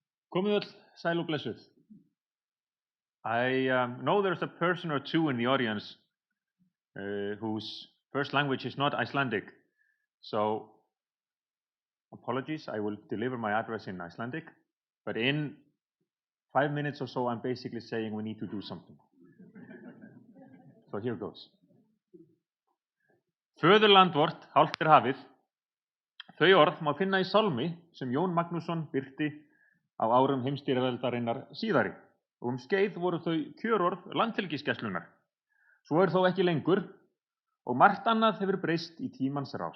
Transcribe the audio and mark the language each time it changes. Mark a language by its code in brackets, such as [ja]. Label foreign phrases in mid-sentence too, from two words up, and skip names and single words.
[is] Komið öll sæl og blessuð. [en] I know there's a person or two in the audience whose first language is not Icelandic. So, apologies, I will deliver my address in Icelandic. But in 5 minutes or so, I'm basically saying we need to do something. So here goes. [is] Föðurland vort, hálft hafið. Þau orð má finna í sálmi sem Jón Magnússon birti á árum heimsstyrjaldarinnar síðari. Og skeið voru þau kjörorð landhelgisgæslunnar. Svo þó ekki lengur og margt annað hefur breyst í tímans rás.